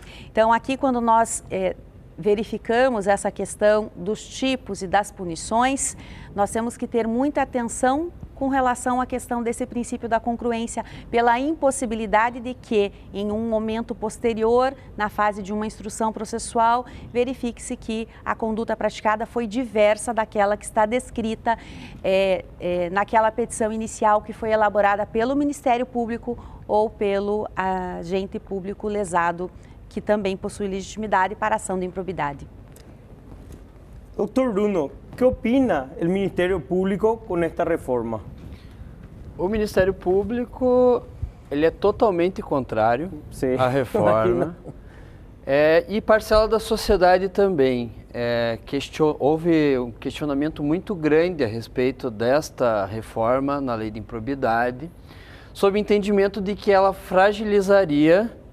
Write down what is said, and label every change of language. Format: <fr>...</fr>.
<pt>Então, aqui, quando nós verificamos essa questão dos tipos e das punições, nós temos que ter muita atenção com relação à questão desse princípio da congruência, pela impossibilidade de que, em um momento posterior, na fase de uma instrução processual, verifique-se que a conduta praticada foi diversa daquela que está descrita naquela petição inicial que foi elaborada pelo Ministério Público ou pelo agente público lesado, que também possui legitimidade para a ação de improbidade.</pt> <es>Doutor Bruno, ¿qué opina el Ministerio Público con esta reforma?</es> <pt>O Ministério Público, ele é totalmente contrário à reforma. E parcela da sociedade também. Houve um questionamento muito grande a respeito desta reforma na lei de improbidade, sob o entendimento de que ela fragilizaria</pt>